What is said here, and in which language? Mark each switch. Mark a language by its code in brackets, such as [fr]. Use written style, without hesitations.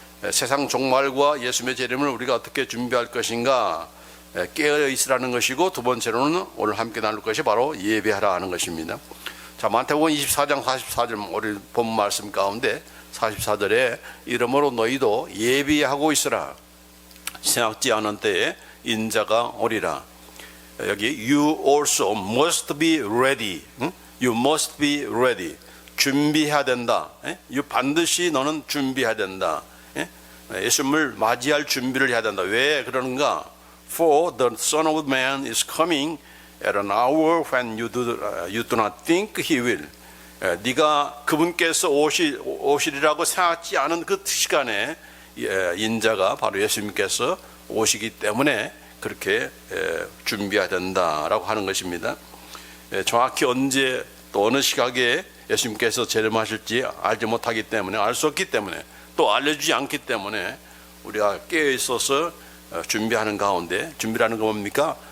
[ko] 세상 종말과 예수님의 재림을 우리가 어떻게 준비할 것인가 깨어 있으라는 것이고, 두 번째로는 오늘 함께 나눌 것이 바로 예배하라 하는 것입니다. 자, 마태복음 24장 44절 우리 본 말씀 가운데 44절에 이러므로 너희도 예비하고 있으라. 생각지 않은 때에 인자가 오리라. [en] 여기 you also must be ready. You must be ready. [ko] 준비해야 된다. 반드시 너는 준비해야 된다. 예수님을 맞이할 준비를 해야 된다. 왜 그러는가? [en] For the Son of Man is coming at an hour when you do not think he will. [ko] 네가 그분께서 오시리라고 생각지 않은 그 시간에 인자가 바로 예수님께서 오시기 때문에 그렇게 준비해야 된다라고 하는 것입니다. 정확히 언제 또 어느 시각에 예수님께서 재림하실지 알지 못하기 때문에, 알 수 없기 때문에, 또 알려주지 않기 때문에 우리가 깨어 있어서 준비하는 가운데, 준비라는 건 뭡니까?